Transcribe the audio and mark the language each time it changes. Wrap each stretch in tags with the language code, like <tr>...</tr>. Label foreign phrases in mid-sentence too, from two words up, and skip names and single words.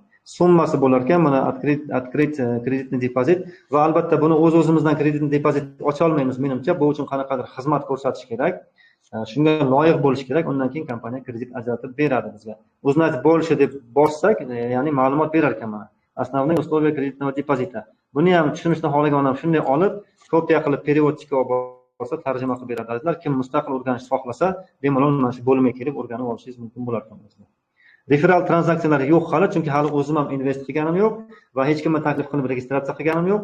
<uz>Summasi bo'lar ekan, mana открыть kreditni depozit va albatta buni o'z-o'zimizdan kreditni depozit ocha olmaymiz menimcha. Bu uchun qanaqadir xizmat ko'rsatish kerak. Shunga loyiq bo'lish kerak. Undan keyin kompaniya kredit ajratib beradi bizga. Uznat bo'lishi deb bossak, ya'ni ma'lumot berar ekan mana.</uz> <ru>Основные условия кредитного депозита.</ru> <uz>Buni ham tushunishni xohlagan odam shunday olib, kopiya qilib переводчикка olib borsa tarjima qilib beradi. Azizlar, kim mustaqil o'rganish xohlasa, bemalol mana shu bo'limga kelib o'rganib olishingiz mumkin bo'lar ekan. Referal tranzaksiyalar yo'q hali, chunki hali o'zim ham invest qilganim yo'q va hech kimga taklif qilib registratsiya qilganim yo'q.</uz>